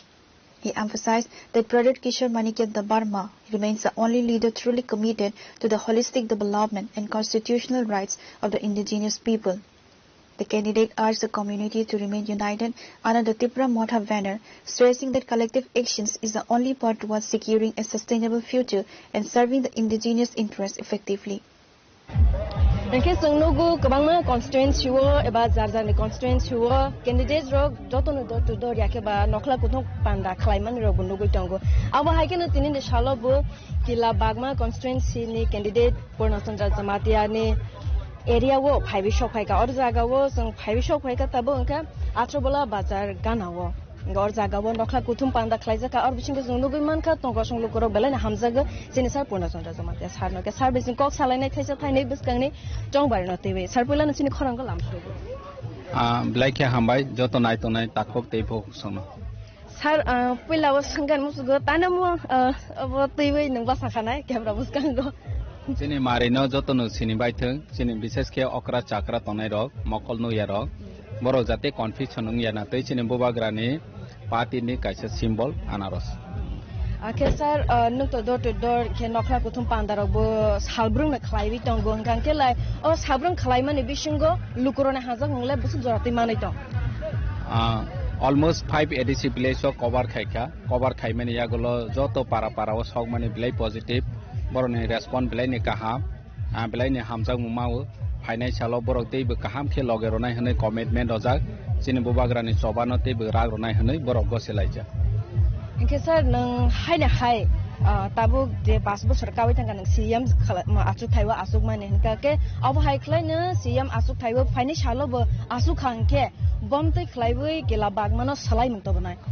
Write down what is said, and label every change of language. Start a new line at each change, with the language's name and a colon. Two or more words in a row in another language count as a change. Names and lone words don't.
English: He emphasized that Pradit Kishore Manikya Dabarma remains the only leader truly committed to the holistic development and constitutional rights of the indigenous people. The candidate urged the community to remain united under the Tripura Motha banner, stressing that collective actions is the only path towards securing a sustainable future and serving the indigenous interests effectively.
Kok Borok: इनके जोंनोगु गोबांनो कन्स्टिट्युएन्सि वो एबा जारजारनि कन्स्टिट्युएन्सि वो कैंडिडेट रक जतनो दर दर याकेबा नखला कुथुं पांडा खलायमान रग नुगु तंगु आबो हायकेनो तिनि सालबो किला बागमा कन्स्टिट्युएन्सि नि कैंडिडेट पूर्णचंद्र जमातिया नि एरिया वो फाइबि सफायका और जागा वो जों फाइबि सफायका तबो उनका आत्रबला बाजार गानावो और जागा वो नखला कुथुं पांडा खलायजाका और बिसिंगो जों नुगु मानका तंग संगु करक बेलाय हामजागो जेनि सार पूर्णचंद्र जमातिया सारनके सार बिसिं कक सालायनाय थाइसा थाइनै बिसकांनि जंबार नतेबे सार पहिला नसिनि खरांगो लामसुगो ब्लाइके हामबाय जत नाय तनाय ताखक तेइफो सोनो सार पहिला वो संगान मुसुगो तानमु अब तैबै नंबा साखानाय क्यामरा मुसकांगो जेनि मारिनो जतनो सिनिबाय थों जेनि विशेषके अकरा चाकरा तनाय रक मकल नुया रक बरो जाते कन्फ्युजन नंगियाना तै जेनि बोबाग्रानि पार्टीनि काइसे सिम्बल आनारस आखे सार नुत दर टु दर के नखला कुथुम पान्दारावबो सालब्रुं न खलायबि दंगो गांके लाय अ सालब्रुं खलायमानि बिसिंगो लुकुरने हाजक हंले बुसु जराति मानै दं
English: almost 5 ADC village of cover
Kok Borok: खाइमानि यागलो जतो पारा पाराव सगमानि बिलाइ पजिटिभ बरनि रेस्पन्स बिलाइनि काहाम बिलाइनि हामजाक मुमाव फाइनान्सियलो बरक दैबो काहाम खे लगे रनाय हनै कमिटमेन्ट अजाक जिनि बोबाग्रानि सबानो दैबो राग रनाय हनै बरक गसेलाइजा इनके सर नों हायना हाय ताबो जे 5 बोसोर कावै थांगा नों सीएम आसुक थाइवा आसुक माने हनका के अब हायख्लायनो सीएम आसुक थाइवा फाइनान्सियलोबो आसुक खांके बमतै खलायबै गेला बागमानो सलाय मंतो बनाय